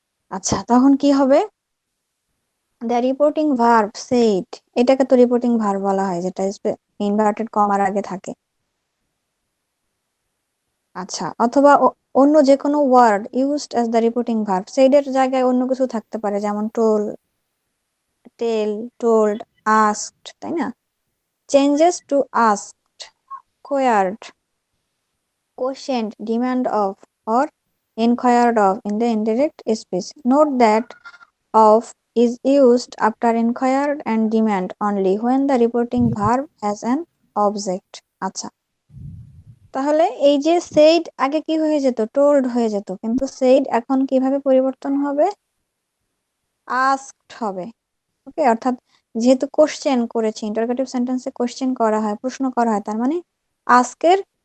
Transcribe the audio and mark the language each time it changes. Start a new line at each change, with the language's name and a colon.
Bangla: আচ্ছা, তখন কি হবে?
English: the reporting verb said,
Bangla: এটাকে তো রিপোর্টিং ভার্ব বলা হয়, যেটা ইনভার্টেড কমার আগে থাকে। আচ্ছা, অথবা অন্য যে কোনো word
English: used as the reporting verb,
Bangla: সেইডের জায়গায় অন্য কিছু থাকতে পারে, যেমন টোল, টেল, টোল্ড, আস্কড, তাই না?
English: Changes to asked, queried, questioned, demand of, or inquired of in the indirect speech. Note that of is used after inquired and demand only when the reporting verb has an object.
Bangla: আচ্ছা, তাহলে এই যে said আগে কি হয়ে যেত, told হয়ে যেত, কিন্তু said এখন কিভাবে পরিবর্তন হবে? asked হবে। ওকে, অর্থাৎ যেহেতু কোশ্চেন করেছি, ইন্টারোগেটিভ সেন্টেন্সে কোশ্চেন করা হয়, প্রশ্ন করা হয়, তার মানে আস্কের